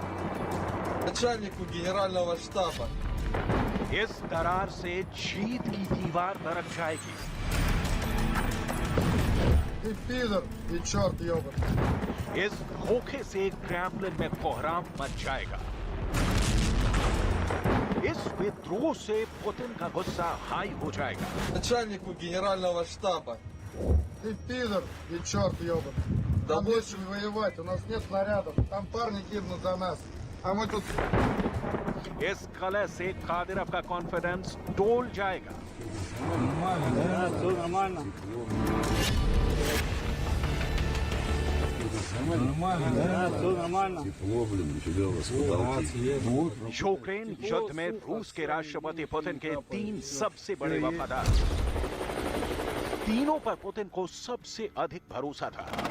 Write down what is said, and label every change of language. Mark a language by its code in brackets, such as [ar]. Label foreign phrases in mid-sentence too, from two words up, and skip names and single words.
[ru] Начальнику генерального штаба. [hi] इस दरार से जीत की दीवार दरक जाएगी। [ru] Ты пидор и черт ебаный. [hi] इस धोखे से क्रेमलिन में कोहराम मच जाएगा। इस विद्रोह से पुतिन का गुस्सा हाई हो जाएगा। [ru] Начальнику генерального штаба. Ты пидор и черт ебаный. Нам нечем воевать, у нас нет снарядов. Там парни гибнут за нас. А мы тут... [hi] इस कलह से कादिरोव का कॉन्फिडेंस डोल जाएगा। यूक्रेन युद्ध में रूस के राष्ट्रपति पुतिन के 3 सबसे बड़े वफादार, तीनों पर पुतिन को सबसे अधिक भरोसा था।